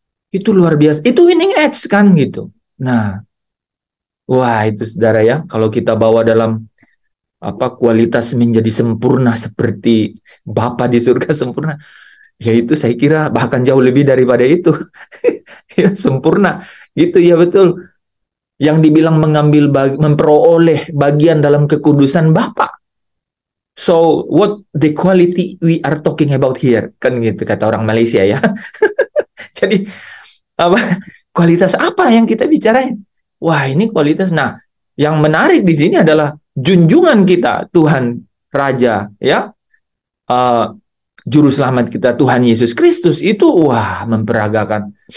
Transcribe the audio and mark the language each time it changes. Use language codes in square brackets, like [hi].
[id] Itu luar biasa. Itu winning edge kan gitu. Nah, wah itu saudara ya, kalau kita bawa dalam kualitas menjadi sempurna seperti Bapa di surga sempurna, ya itu saya kira bahkan jauh lebih daripada itu. Ya sempurna. Gitu ya, betul. Yang dibilang memperoleh bagian dalam kekudusan Bapa. [en] So, what the quality we are talking about here? [id] Kan gitu kata orang Malaysia ya. Jadi, kualitas apa yang kita bicarain? Wah, ini kualitas. Nah, yang menarik di sini adalah junjungan kita, Tuhan Raja, ya. Juru selamat kita, Tuhan Yesus Kristus, itu, wah, memperagakan.